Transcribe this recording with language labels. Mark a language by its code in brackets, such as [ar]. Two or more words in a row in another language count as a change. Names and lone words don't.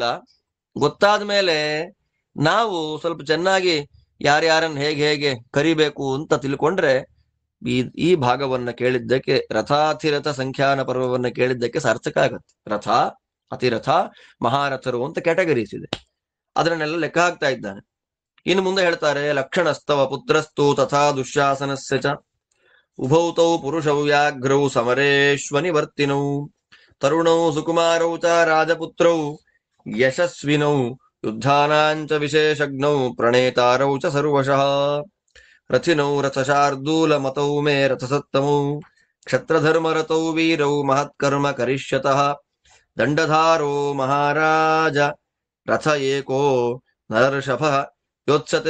[kn] ಗೊತ್ತಾದ ಮೇಲೆ ನಾವು ಸ್ವಲ್ಪ ಚೆನ್ನಾಗಿ ಯಾರ್ಯಾರನ್ನ ಹೇಗೆ ಹೇಗೆ ಕರಿಬೇಕು ಅಂತ ತಿಳ್ಕೊಂಡ್ರೆ ಈ ಭಾಗವನ್ನ ಕೇಳಿದ್ದಕ್ಕೆ, ರಥಾತಿರಥ ಸಂಖ್ಯಾನ ಪರ್ವವನ್ನ ಕೇಳಿದ್ದಕ್ಕೆ ಸಾರ್ಥಕ ಆಗತ್ತೆ. ರಥ, ಅತಿರಥ, ಮಹಾರಥರು ಅಂತ ಕ್ಯಾಟಗರೀಸ್ ಇದೆ. ಅದನ್ನೆಲ್ಲ ಲೆಕ್ಕ ಹಾಕ್ತಾ ಇದ್ದಾನೆ. ಇನ್ನು ಮುಂದೆ ಹೇಳ್ತಾರೆ, [sa] ಲಕ್ಷಣಸ್ತವ ಪುತ್ರಸ್ತು ತಥಾ ದುಶ್ಯಾಸನಸ್ಯ ಚ ಉಭೌತೌ ಪುರುಷೌ ವ್ಯಾಘ್ರೌ ಸಮರೇಶ್ವನಿವರ್ತಿನೌ ತರುಣೌ ಸುಕುಮಾರೌ ಚ ರಾಜಪುತ್ರೌ ಯಶಸ್ವಿನೌ ಯುದ್ಧಾನಾಂಚ ವಿಶೇಷಜ್ಞೌ ಪ್ರಣೇತಾರೌ ಚ ಸರ್ವಶಃ ರಥಿನೌ ರಥಶಾರ್ದೂಲ ಮತೌ ಮೇ ರಥಸತ್ತಮೌ ಕ್ಷತ್ರಧರ್ಮರತೌ ವೀರೌ ಮಹತ್ಕರ್ಮ ಕರಿಷ್ಯತಃ ದಂಡಧಾರೋ ಮಹಾರಾಜ ರಥ ಏಕೋ ನರರ್ಷಭಃ ಯೋತ್ಸತೆ